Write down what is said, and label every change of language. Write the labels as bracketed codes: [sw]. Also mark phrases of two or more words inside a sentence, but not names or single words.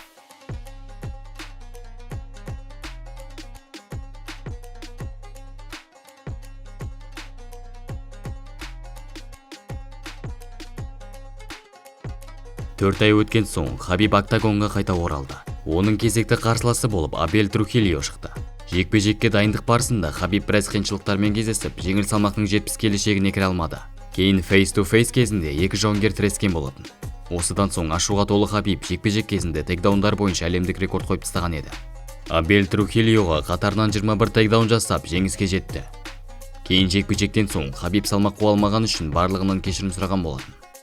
[kk] Төрт ай өткен соң Хабиб октагонға қайта оралды. Оның кезекті қарсыласы болып Абель Трухильо шықты. Жекпе-жекке дайындық барысында Хабиб біраз қиыншылықтармен кездесіп, жеңіл салмақтың 70 келі шегіне кіре алмады. Кейін [en] face-to-face [kk] кезінде екі жауынгер тірескен болатын. Осыдан соң ашуға толы Хабиб жекпе-жек кезінде тейкдаундар бойынша әлемдік рекорд қойып тастаған еді. Абель Трухильоға қатарынан 21 тейкдаун жасап жеңіске жетті. Кейін жекпе-жектен соң Хабиб салмақ қуа алмаған үшін барлығынан кешірім сұраған болатын.